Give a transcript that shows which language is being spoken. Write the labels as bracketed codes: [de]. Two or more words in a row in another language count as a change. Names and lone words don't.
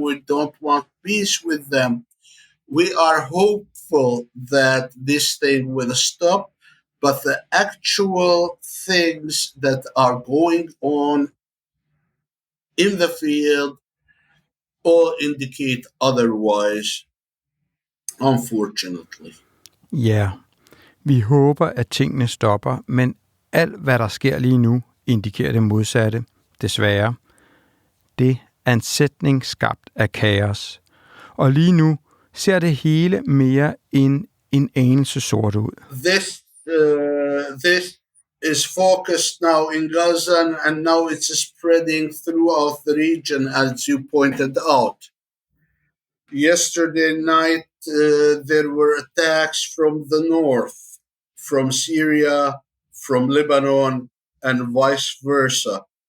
[en] We don't want peace with them. We are hopeful that this thing will stop, but the actual things that are going on in the field all indicate otherwise, unfortunately. [da] Ja, vi håber, at tingene stopper, men alt, hvad der sker lige nu, indikerer det modsatte, desværre. Det er en sætning skabt af kaos. Og lige nu ser det hele mere end en anelse sort ud. [en] This is focused now in Gaza, and now it's spreading throughout the region, as you pointed out. Yesterday night, there were attacks from the north, from Syria, from Lebanon, and vice versa.